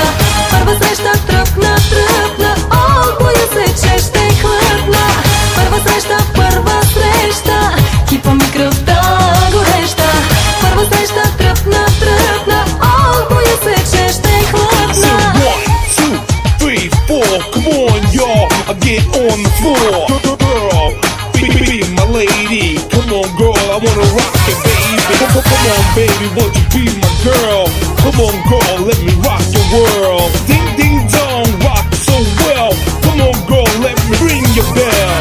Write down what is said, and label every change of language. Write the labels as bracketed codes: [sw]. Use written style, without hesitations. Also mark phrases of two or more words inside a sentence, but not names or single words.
[bg] Първа среща, тръпна, о, боя се, че ще хлътна. Първа среща, кипа ми кръвта гореща. Първа среща, тръпна, о, боя се, че ще хлътна. [en] So 1, 2, 3, 4, come on y'all, I get on the floor. Girl, be my lady, come on girl, I wanna rock it baby. Come on baby, won't you be my girl? Come on girl, let me rock your world. Ding ding dong, rock so well. Come on girl, let me ring your bell.